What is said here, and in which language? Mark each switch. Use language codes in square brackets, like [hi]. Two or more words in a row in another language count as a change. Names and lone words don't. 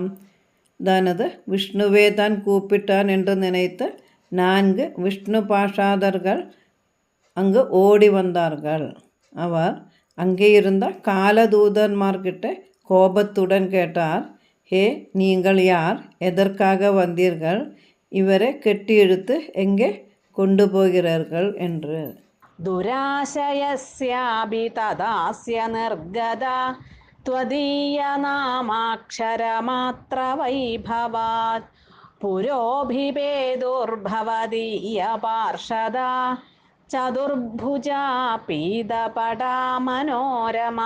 [ta] அதானது விஷ்ணுவே தான் கூப்பிட்டான் என்று நினைத்து 4 விஷ்ணு பார்ஷாதர்கள் அங்கு ஓடி வந்தார்கள். அவர் அங்கே இருந்த காலதூதன்மார்கிட்ட கோபத்துடன் கேட்டார், ஹே, நீங்கள் யார்? எதற்காக வந்தீர்கள்? இவரை கெட்டி இழுத்து எங்கே கொண்டு போகிறார்கள் என்று. [sa] ദുരാശയസ്യാപി തദാസ്യ നിർഗത ത്വദീയനാമാക്ഷരമാത്ര വൈഭവാത് പുരോഭിഭേദുർഭവദീയ പാർഷദ ചതുർഭുജാ പീതപടാ മനോരമാ.